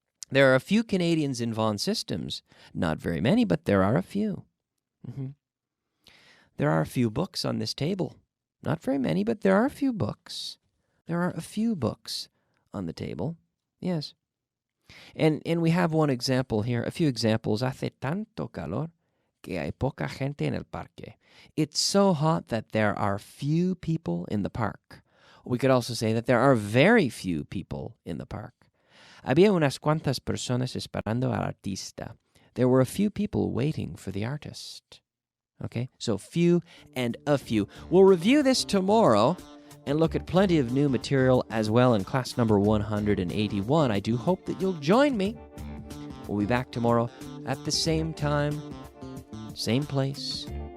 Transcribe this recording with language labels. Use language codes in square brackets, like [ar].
[en] There are a few Canadians in Vaughan Systems. Not very many, but there are a few. Mm-hmm. There are a few books on this table. Not very many, but there are a few books. There are a few books on the table. Yes. And we have one example here, a few examples. [es] Hace tanto calor que hay poca gente en el parque. [en] It's so hot that there are few people in the park. We could also say that there are very few people in the park. [es] Había unas cuantas personas esperando al artista. [en] There were a few people waiting for the artist. Okay, so few and a few. We'll review this tomorrow and look at plenty of new material as well in class number 181. I do hope that you'll join me. We'll be back tomorrow at the same time, same place.